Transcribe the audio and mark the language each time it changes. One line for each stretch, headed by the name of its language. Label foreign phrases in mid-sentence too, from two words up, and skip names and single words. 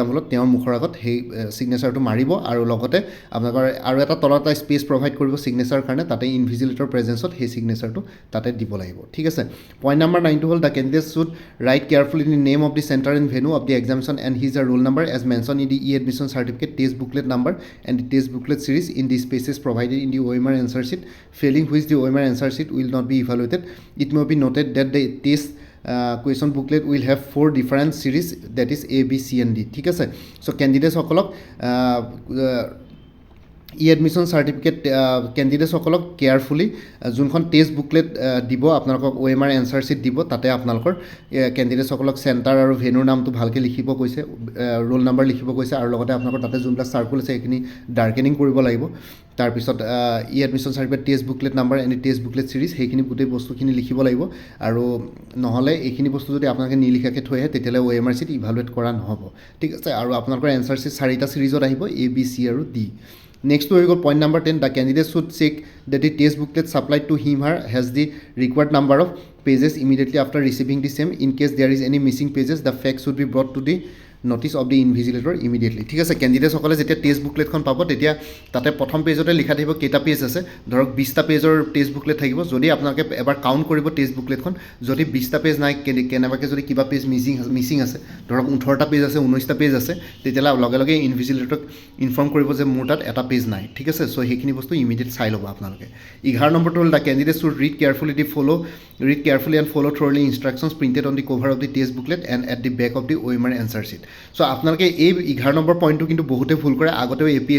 Assamese: হলত তেওঁৰ মুখৰ আগত সেই সিগনেচাৰটো মাৰিব আৰু লগতে আপোনালোকৰ আৰু এটা তলত এটা স্পেচ প্ৰভাইড কৰিব সিগনেচাৰ কাৰণে তাতে ইনভিজিলেটৰ প্ৰেজেন্সত সেই সিগনেচাৰটো তাতে দিব লাগিব ঠিক আছে পইণ্ট নম্বৰ 9 টো হ'ল
English: the candidates should write carefully in name of the centre and venue of the examination and his roll number as mention in the e-admission certificate test booklet number and the test booklet series in the spaces provided in the OMR answer sheet failing which the OMR answer sheet will not be evaluated it may be noted that the test question booklet will have 4 different series that is A B C and D
Assamese: ঠিক আছে চ' কেণ্ডিডেটসকলক
English: admission certificate
Assamese: কেণ্ডিডেটসকলক কেয়াৰফুলি যোনখন
English: test booklet
Assamese: দিব আপোনালোকক
English: OMR answer sheet
Assamese: দিব তাতে আপোনালোকৰ কেণ্ডিডেটসকলক চেণ্টাৰ আৰু ভেনুৰ নামটো ভালকৈ লিখিব কৈছে ৰোল নাম্বাৰ লিখিব কৈছে আৰু লগতে আপোনালোকৰ তাতে যোনবিলাক চাৰ্কুল আছে সেইখিনি ডাৰ্কেনিং কৰিব লাগিব তাৰপিছত
English: admission certificate test booklet number and test booklet series
Assamese: সেইখিনি গোটেই বস্তুখিনি লিখিব লাগিব আৰু নহ'লে এইখিনি বস্তু যদি আপোনালোকে নিলিখাকৈ থৈ আহে তেতিয়াহ'লে
English: OMR sheet evaluate
Assamese: কৰা নহ'ব ঠিক আছে আৰু আপোনালোকৰ
English: answer sheet
Assamese: 4টা ছিৰিজত আহিব A B C আৰু D Next হৈ গ'ল
English: point number 10 the candidate should check that the test booklet supplied to him or has the required number of pages immediately after receiving the same in case there is any missing pages the fact should be brought to the notice of the invigilator
Assamese: immediately ঠিক আছে কেণ্ডিডেটসকলে যেতিয়া টেষ্ট বুকলেটখন পাব তেতিয়া তাতে প্ৰথম পেজতে লিখা থাকিব কেইটা পেজ আছে ধৰক 20টা পেজৰ
English: test booklet
Assamese: থাকিব যদি আপোনালোকে এবাৰ কাউণ্ট কৰিব টেষ্ট বুকলেটখন যদি 20টা পেজ নাই কেনেবাকৈ যদি কিবা পেজ মিছিং আছে ধৰক 18টা পেজ আছে 19টা পেজ আছে তেতিয়াহ'লে লগে লগে ইনভিজিলেটৰক ইনফৰ্ম কৰিব যে মোৰ তাত এটা পেজ নাই ঠিক আছে চ' সেইখিনি বস্তু ইমিডিয়েট চাই ল'ব আপোনালোকে 11 নম্বৰটো হ'ল
English: the candidate should read carefully and follow thoroughly instructions printed on the cover of the test booklet and at the back of the OMR answer sheet
Assamese: চ' আপোনালোকে এই 11 নম্বৰ পইণ্টটো কিন্তু বহুতে ভুল কৰে আগতেও